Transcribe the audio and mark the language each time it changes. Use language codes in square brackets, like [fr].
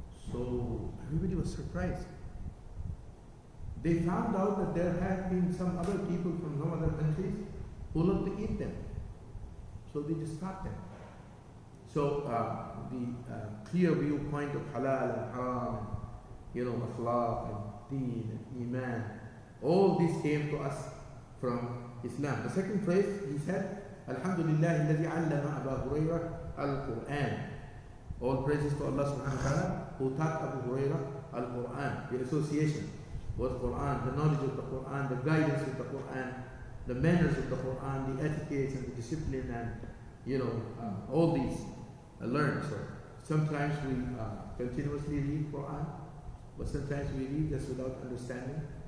[en] So everybody was surprised. They found out that there had been some other people from some other countries who loved to eat them. So they just stopped them. So the clear viewpoint of halal and haram, and akhlaq and deen and iman, all this came to us from Islam. The second phrase, he said, [ar] Alhamdulillah الذي علم أبا هريرة القرآن. [en] All praises to Allah subhanahu wa ta'ala who taught Abu Hurayrah al-Quran, the association with Quran, the knowledge of the Quran, the guidance of the Quran, the manners of the Quran, the etiquettes and the discipline, and all these learned. So sometimes we continuously read Quran, but sometimes we read just without understanding.